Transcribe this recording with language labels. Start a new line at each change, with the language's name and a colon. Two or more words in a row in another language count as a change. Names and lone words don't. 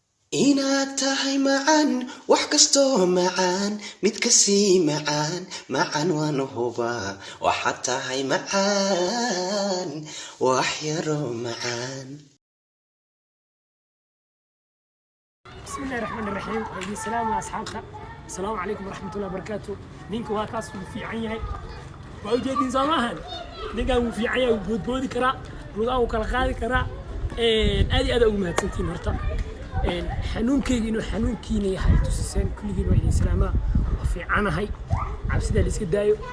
Somali: Inaad tahay macaan, wax kastoo macaan, mid ka sii macaan, macaan waan hubaa. Waxaad tahay macaan, wax yaroo macaan.
Arabic: بسم الله الرحمن الرحيم. وعليكم السلام يا أصحابنا. السلام عليكم ورحمة الله وبركاته.
Somali: Ninku waa kaas wuu fiican yahay. Waa u jeedin soo maahan? Ninkan wuu fiican yahay, wuu boodboodi karaa, lugaha wuu kala qaadi karaa. Een, aad iyo aad ugu mahadsantihiin horta. Een, xanuunkeyga inuu xanuunkiina yahay tusiseen, kulligiin waa idin salaamaa. Waa fiicanahay. Cabsida la iska daayo.